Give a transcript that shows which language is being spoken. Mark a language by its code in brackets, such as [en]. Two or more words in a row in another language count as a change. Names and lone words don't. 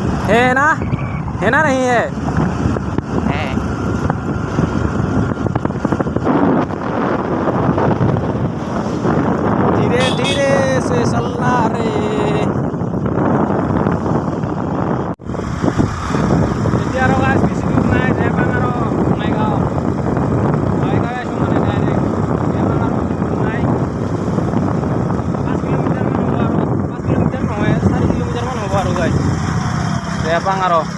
[hi] है ना नहीं है है धीरे धीरे से चलना रे [as] এতিয়া আৰু গাছ বেছি দূৰ নাই জেপাং আৰু বঙাইগাঁও আছো মানে ডাইৰেক্ট জেপাং আৰু নাই 5 কিলোমিটাৰ মান হ'ব আৰু 5 কিলোমিটাৰ নহয় 4 কিলোমিটাৰ মান হ'ব আৰু গাছ জেপাং আৰু